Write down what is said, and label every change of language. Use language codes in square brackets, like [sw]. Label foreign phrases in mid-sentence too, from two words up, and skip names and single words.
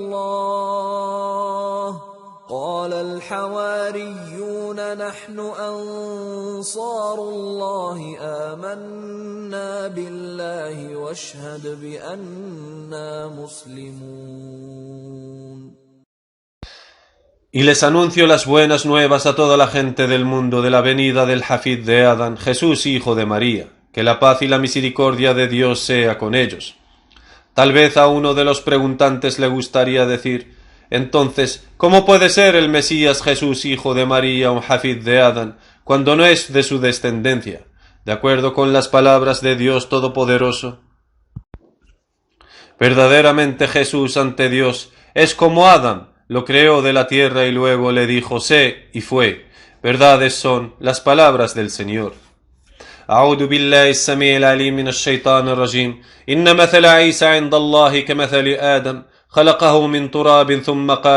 [ar] الله قال الحواريون نحن أنصار الله آمنا بالله واشهد بأننا مسلمون. [es] Y les anuncio las buenas nuevas a toda la gente del mundo de la venida del Hafid de Adán, Jesús hijo de María, que la paz y la misericordia de Dios sea con ellos. Tal vez a uno de los preguntantes le gustaría decir: entonces, ¿cómo puede ser el Mesías Jesús hijo de María un Hafid de Adán, cuando no es de su descendencia, de acuerdo con las palabras de Dios Todopoderoso? Verdaderamente Jesús ante Dios es como Adán, lo creó de la tierra y luego le dijo sé y fue. Verdades son las palabras del Señor. [ar] أعوذ بالله السميع العليم من الشيطان الرجيم إن مثل عيسى عند الله كمثل آدم خلقه من تراب ثم قال له كن فيكون صدق الله العظيم.